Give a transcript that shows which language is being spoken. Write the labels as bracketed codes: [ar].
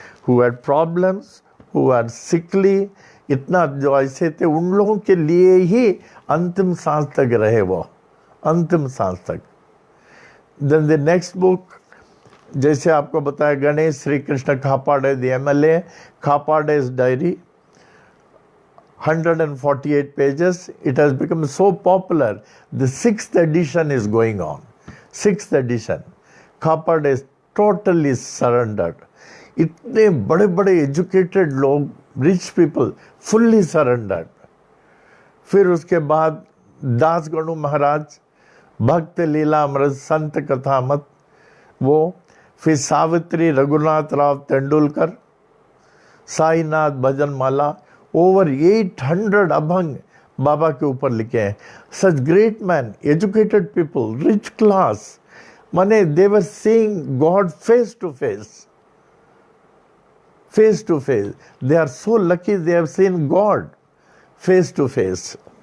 [en] who had problems, who are sickly, [hi] इतना जो ऐसे थे, उन लोगों के लिए ही अंतिम सांस तक रहे वो, अंतिम सांस तक। [en] Then the next book, [hi] जैसे आपको बताया, [en] Ganesh Shri Krishna Khapade the MLA, Khapade's diary, 148 pages. It has become so popular. The 6th edition is going on. 6th edition. Khapade is totally surrendered. [hi] इतने बड़े बड़े [en] Educated लोग, rich people, fully surrendered. [hi] फिर उसके बाद दास गणु महाराज, भक्त लीला अमृत, संत कथामत, वो। फिर सावित्री रघुनाथ राव तेंदुलकर, साईनाथ भजन माला, ओवर 800 अभंग बाबा के ऊपर लिखे हैं। [en] Such great man, educated people, rich class, माने they were seeing God face to face, face to face. They are so lucky they have seen God face to face.